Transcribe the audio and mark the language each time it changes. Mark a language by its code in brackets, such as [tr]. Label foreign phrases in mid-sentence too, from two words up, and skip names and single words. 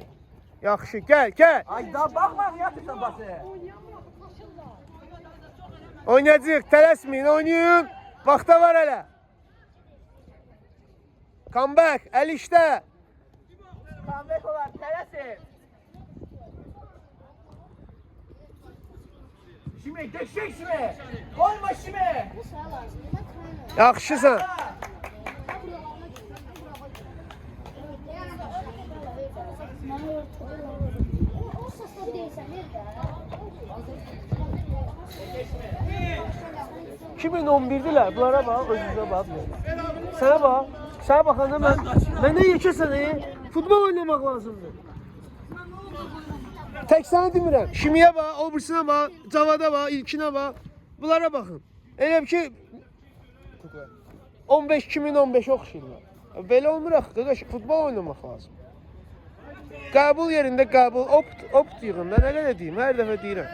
[az] Yaxşı, gəl, gəl. Ay daha baxma, yatırsan bası. Oynayacaq, tələsməyin, oynayın. Vaxta var hələ. Comeback, əl işdə. Comeback olar, tələsin. [tr] Şimdi, geçecek şimdi. Olma şimdi. [az] Yaxşısan. Kimin 11'diler? [tr] Bunlara bak, özünüze bak. Sana bak. Sana bakanda ben ne yekəsən, [az] futbol oynamaq lazımdır. Tək sənə demirəm. Şimiyə bax, o birisine bax, Cavada bax, İlkinə bax. Bunlara baxın. Elə ki 15-2015 oxşayırlar. Belə olmur axı, qardaş, futbol oynamaq lazım. Qəbul yerində qəbul, opt yığın da, nə qədər deyim, hər dəfə deyirəm.